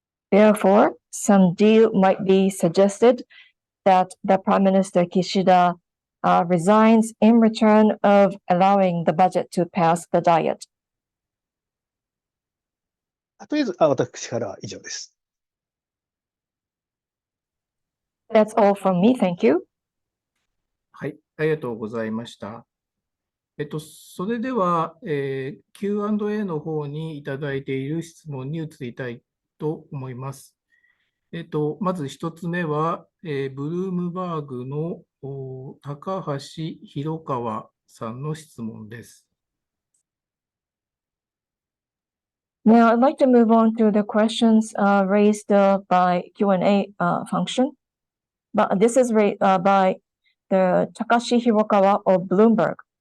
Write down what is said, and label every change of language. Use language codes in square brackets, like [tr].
[en] Therefore, some deal might be suggested that the Prime Minister Kishida resigns in return of allowing the budget to pass the Diet. [ja] とりあえず、私からは以上です。 [en] That's all from me. Thank you. [ja] はい、ありがとうございました。それでは、Q&A の方にいただいている質問に移りたいと思います。まず一つ目は、ブルームバーグの高橋弘川さんの質問です。 [en] Now, I'd like to move on to the questions raised by Q&A function. But this is raised by the Takashi Hirokawa of Bloomberg.